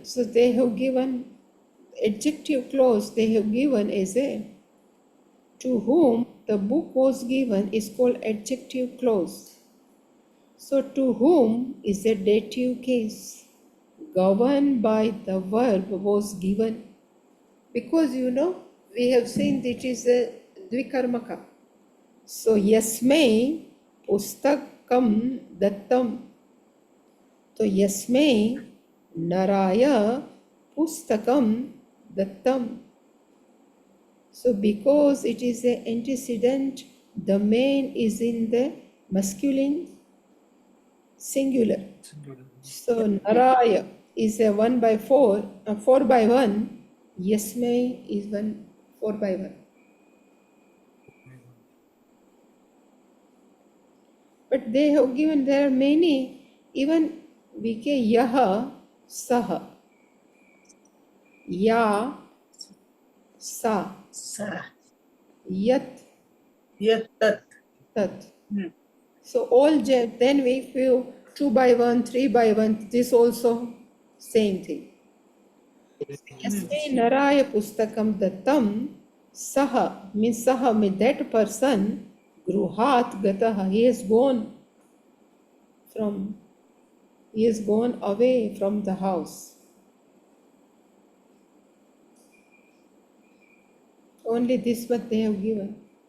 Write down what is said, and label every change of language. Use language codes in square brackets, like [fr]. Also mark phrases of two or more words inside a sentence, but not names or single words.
[en] So, they have given adjective clause, they have given as a to whom the book was given is called adjective clause. So, to whom is a dative case governed by the verb was given. Because we have seen that it is a dvikarmaka. [sa] So, यस्मै पुस्तकं दत्तम्. So, यस्मै नराय पुस्तकं दत्तम्. [en] So, because it is an antecedent, the man is in the masculine singular. So, naraya is a 1 by 4, 4 by 1. Yasmai is 4 by 1. But they have given, there are many, even we can [sa] यः, सः, य, स, Sa. yat, यत् तत्. tat. Hmm. [en] So all then we feel 2 by 1, 3 by 1, this also same thing. [sa] यस्मै नराय पुस्तकं दत्तम्, सः [en] means saha means that person, [sa] गृहात् गतः, [en] he has gone away from the house. Only this much they have given.